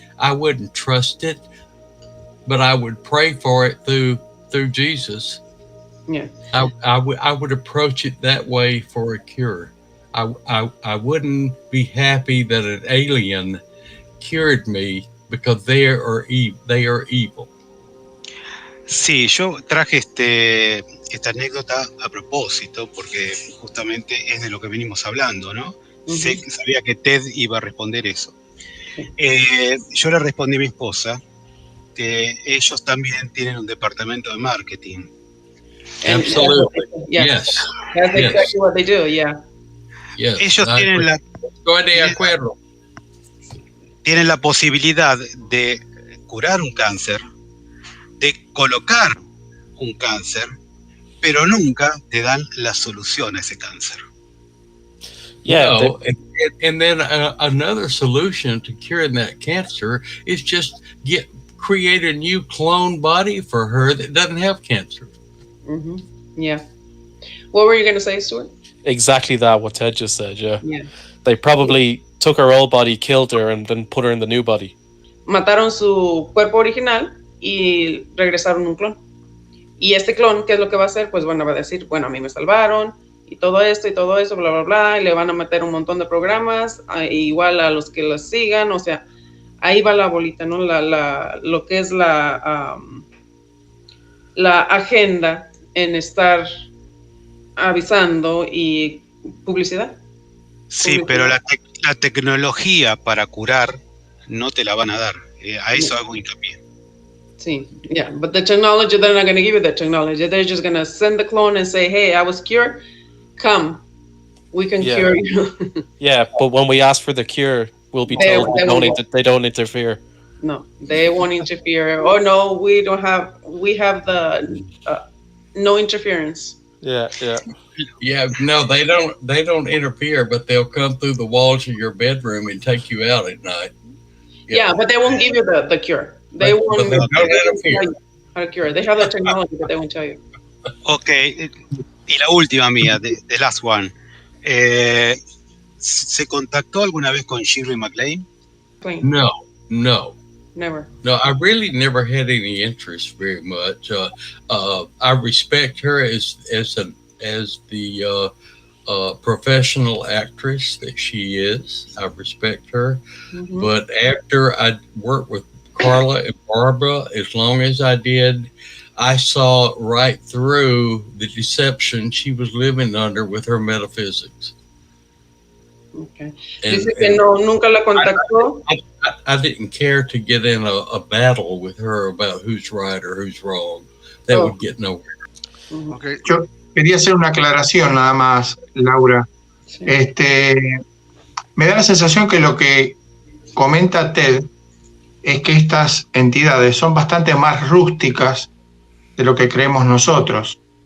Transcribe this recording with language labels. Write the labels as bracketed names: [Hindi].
[English] I wouldn't trust it, but I would pray for it through Jesus. Yeah, I would approach it that way for a cure. I wouldn't be happy that an alien cured me, because they are evil. [Spanish] Sí, yo traje esta anécdota a propósito, porque justamente es de lo que venimos hablando, ¿no? Sabía que Ted iba a responder eso. Yo le respondí a mi esposa que ellos también tienen un departamento de marketing. [English] Absolutely. Yes. That's exactly what they do, yeah. Yes. [Spanish] Ellos tienen la posibilidad de curar un cáncer, de colocar un cáncer, pero nunca te dan la solución a ese cáncer. [English] Yeah. No, and then another solution to curing that cancer is just create a new clone body for her that doesn't have cancer. Yeah. What were you going to say, Stuart? Exactly that, what Ted just said, yeah. Yeah. They probably took her old body, killed her, and then put her in the new body. [Spanish] Mataron su cuerpo original y regresaron un clon. Y este clon, ¿qué es lo que va a hacer? Pues bueno, va a decir, bueno, a mí me salvaron y todo esto, bla, bla, bla, y le van a meter un montón de programas, igual a los que los sigan, o sea, ahí va la bolita, ¿no? Lo que es la agenda en estar avisando y publicidad. Sí, pero la tecnología para curar no te la van a dar. A eso hago hincapié. [English] Sí, yeah, but the technology, they're not going to give you the technology. They're just going to send the clone and say, hey, I was cured, come, we can cure you. Yeah, but when we ask for the cure, we'll be told they don't interfere. No, they won't interfere. Oh no, we have the no interference. Yeah. Yeah, no, they don't interfere, but they'll come through the walls of your bedroom and take you out at night. Yeah, but they won't give you the cure. They won't interfere. How to cure. They have the technology, but they won't tell you. [Spanish] Ok, y la última mía, [English] the last one. [Spanish] ¿Se contactó alguna vez con Shirley MacLaine? [English] No. Never. No, I really never had any interest very much. I respect her as the professional actress that she is. I respect her. Mm-hmm. But after I worked with Carla and Barbara, as long as I did, I saw right through the deception she was living under with her metaphysics. Okay. [Spanish] Dice que nunca la contactó. [English] I didn't care to get in a battle with her about who's right or who's wrong. That would get nowhere. Okay. [Spanish] Yo quería hacer una aclaración nada más, Laura. Sí. Me da la sensación que lo que comenta Ted es que estas entidades son bastante más rústicas de lo que creemos nosotros.